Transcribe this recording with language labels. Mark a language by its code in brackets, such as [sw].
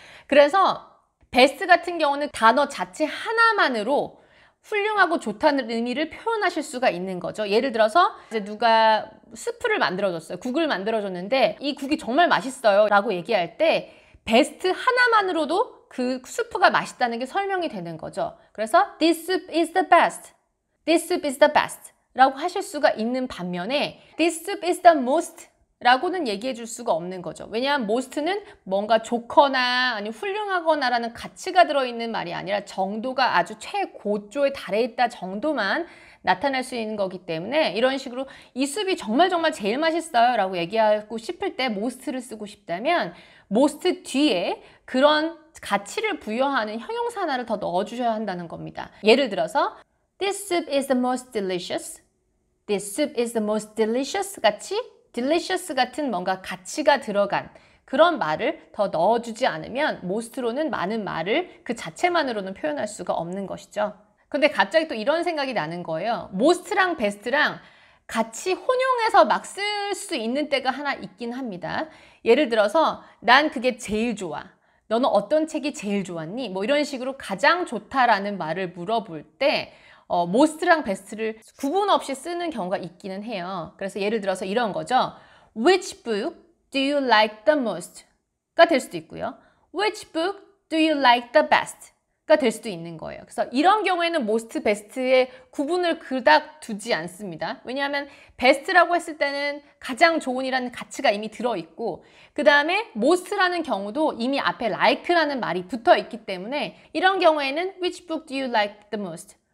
[ko] 그래서 베스트 같은 경우는 단어 자체 하나만으로 훌륭하고 좋다는 의미를 표현하실 수가 있는 거죠. 예를 들어서 이제 누가 스프를 만들어줬어요. 국을 만들어줬는데 이 국이 정말 맛있어요 라고 얘기할 때 베스트 하나만으로도 그 수프가 맛있다는 게 설명이 되는 거죠. 그래서 [en] This soup is the best. This soup is the best [ko] 라고 하실 수가 있는 반면에 [en] This soup is the most [ko] 라고는 얘기해 줄 수가 없는 거죠. 왜냐하면 most는 뭔가 좋거나 아니면 훌륭하거나 라는 가치가 들어있는 말이 아니라 정도가 아주 최고조에 달해 있다 정도만 나타날 수 있는 거기 때문에 이런 식으로 이 숲이 정말 제일 맛있어요 라고 얘기하고 싶을 때 most를 쓰고 싶다면 most 뒤에 그런 가치를 부여하는 형용사 하나를 더 넣어주셔야 한다는 겁니다. 예를 들어서 [en] This soup is the most delicious. This soup is the most delicious [ko] 같이 delicious 같은 뭔가 가치가 들어간 그런 말을 더 넣어주지 않으면 most로는 많은 말을 그 자체만으로는 표현할 수가 없는 것이죠. 근데 갑자기 또 이런 생각이 나는 거예요. most랑 best랑 같이 혼용해서 막 쓸 수 있는 때가 하나 있긴 합니다. 예를 들어서 난 그게 제일 좋아. 너는 어떤 책이 제일 좋았니? 뭐 이런 식으로 가장 좋다라는 말을 물어볼 때 most랑 best를 구분 없이 쓰는 경우가 있기는 해요. 그래서 예를 들어서 이런 거죠. [en] Which book do you like the most? [ko] 가 될 수도 있고요. [en] Which book do you like the best? [ko] 가 될 수도 있는 거예요. 그래서 이런 경우에는 most, best의 구분을 그닥 두지 않습니다. 왜냐하면 best라고 했을 때는 가장 좋은이라는 가치가 이미 들어있고 그 다음에 most라는 경우도 이미 앞에 like라는 말이 붙어있기 때문에 이런 경우에는 [en] which book do you like the most?